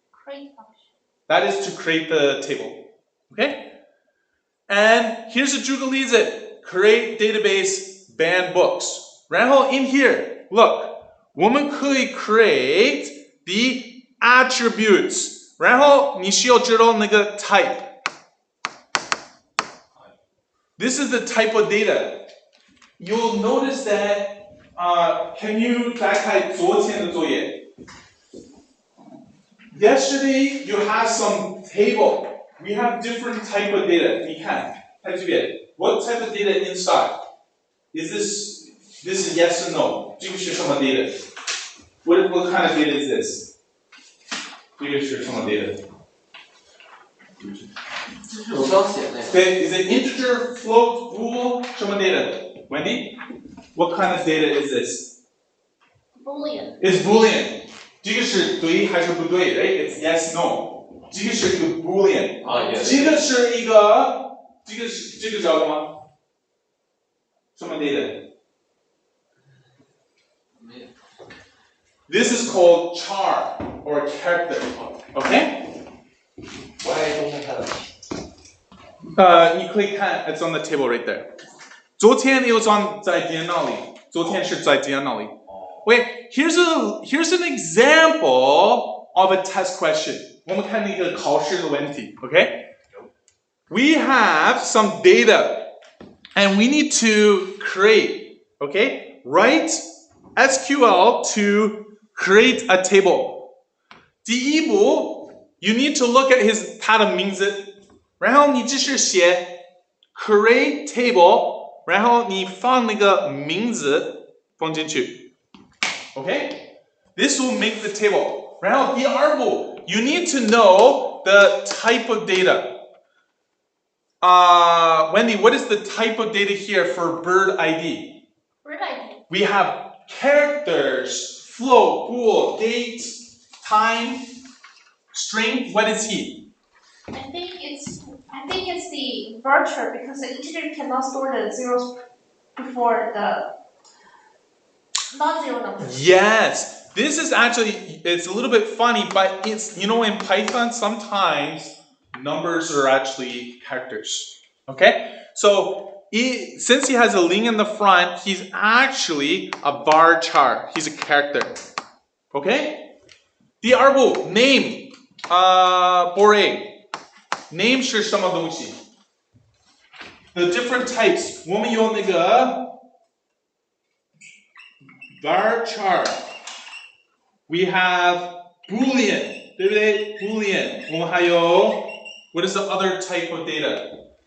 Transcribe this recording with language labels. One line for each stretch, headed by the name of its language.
English: Create function. That is to create the table. Okay? And here's a
Chinese: 举个例子
English: create database banned books.
Chinese: 然后
English: in here, look,
Chinese: 我们可以
English: create the attributes.
Chinese: 然后你需要知道那个 type.
English: This is the type of data. You'll notice that, can you
Chinese: 打开昨天的作业?
English: Yesterday, you have some table. We have different type of data.
Chinese: 你看，看这边
English: what type of data inside? Is this is yes or no?
Chinese: 这个是什么
English: data? What kind of data is this?
Chinese: 这个是什么 data? 这是我刚写那个。
English: Okay, is it integer, float, bool?
Chinese: 什么
English: data? Wendy? What kind of data is this? Boolean. It's Boolean.
Chinese: 这个是对还是不对 right?
English: It's yes, no.
Chinese: 这个是一个 Boolean. 这个是一个，这个叫什么？什么 data?
English: This is called char or character. Okay? Why don't I have it?
Chinese: 你可以看
English: it's on the table right there.
Chinese: 昨天
English: it was on
Chinese: 在电脑里，昨天是在电脑里。
English: Wait, here's an example of a test question.
Chinese: 我们看那个考试的问题 okay?
English: We have some data and we need to create, okay? Write SQL to create a table.
Chinese: 第一步
English: you need to look at
Chinese: 它的名字，然后你只是写 create table， 然后你放那个名字放进去 Okay?
English: This will make the table.
Chinese: 然后第二步
English: you need to know the type of data. Wendy, what is the type of data here for bird ID? Bird ID. We have characters, float, bool, date, time, string. What is he? I think it's the virtual because the integer cannot store the zeros before the non-zero number. Yes. This is actually, it's a little bit funny, but it's, in Python, sometimes numbers are actually characters. Okay? So since he has a ling in the front, he's actually a varchar. He's a character. Okay?
Chinese: 第二步
English: name. Bore. Name
Chinese: 是什么东西
English: The different types.
Chinese: 我们有那个 varchar.
English: We have Boolean.
Chinese: 对不对
English: Boolean.
Chinese: 我们还有
English: What is the other type of data?